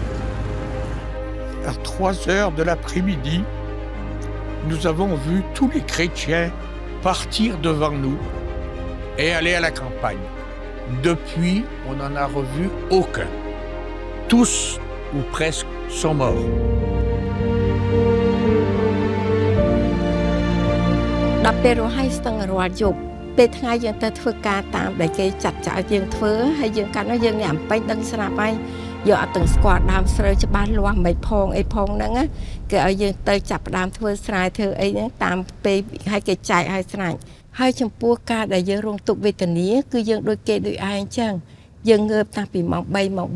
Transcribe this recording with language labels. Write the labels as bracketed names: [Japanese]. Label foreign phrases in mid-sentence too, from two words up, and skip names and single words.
[French] À 3 heures de l'après-midi, nous avons vu tous les chrétiens partir devant nous et aller à la campagne. Depuis, on n'en a revu aucun. Tous, ou presque, sont morts. [Khmer] ដល់ពេលរហ័យស្ទឹងរាល់យប់ពេលថ្ងៃយើងទៅធ្វើការតាមដែលគេចាត់ចោលយើងធ្វើហើយយើងកាលនោះយើងអ្នកអំពេញដឹងស្រាប់ហើយយកអត់ទាំងស្គាល់ដើមស្រូវច្បាស់លាស់មិនផងអីផងហ្នឹងគេឲ្យយើងទៅចាប់ដើមធ្វើស្រែធ្វើអីហ្នឹងតាមពេលឲ្យគេចែកឲ្យស្រេចហើយចំពោះការដែលយើងរងទុក្ខវេទនាគឺយើងដូចគេដូចឯងចឹងយើងងើបតាំងពីម៉ោង3ម៉ោង